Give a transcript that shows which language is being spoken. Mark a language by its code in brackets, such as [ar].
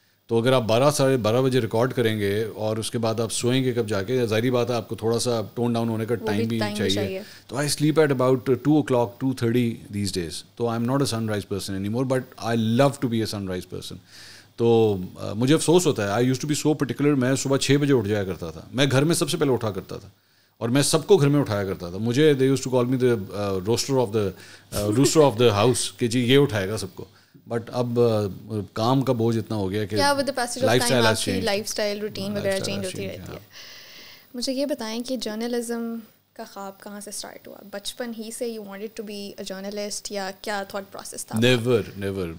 [ur] تو اگر آپ 12 ساڑھے 12 بجے ریکارڈ کریں گے اور اس کے بعد آپ سوئیں گے کب جا کے, ظاہری بات ہے آپ کو تھوڑا سا ٹون ڈاؤن ہونے کا ٹائم بھی چاہیے. تو [en] I sleep at about 2 o'clock 2:30 these days. تو I am not a sunrise person anymore, but I love to be a sunrise person. [ur] تو مجھے افسوس ہوتا ہے. [en] I use to be so particular. [ur] میں صبح 6 بجے اٹھ جایا کرتا تھا. میں گھر میں سب سے پہلے اٹھا کرتا تھا, اور میں سب کو گھر میں اٹھایا کرتا تھا. مجھے [en] they use to call me the rooster of the house [ur] کہ جی یہ اٹھائے گا سب کو. بٹ اب کام کا بوجھ اتنا ہو گیا کہ لائف اسٹائل روٹین وغیرہ چینج ہوتی رہتی ہے. مجھے یہ بتائیں کہ جرنلزم کا خواب کہاں سے اسٹارٹ ہوا؟ بچپن ہی سے [en] you wanted to be a journalist, [ur] یا کیا تھاٹ پروسیس تھا؟ [en] Never.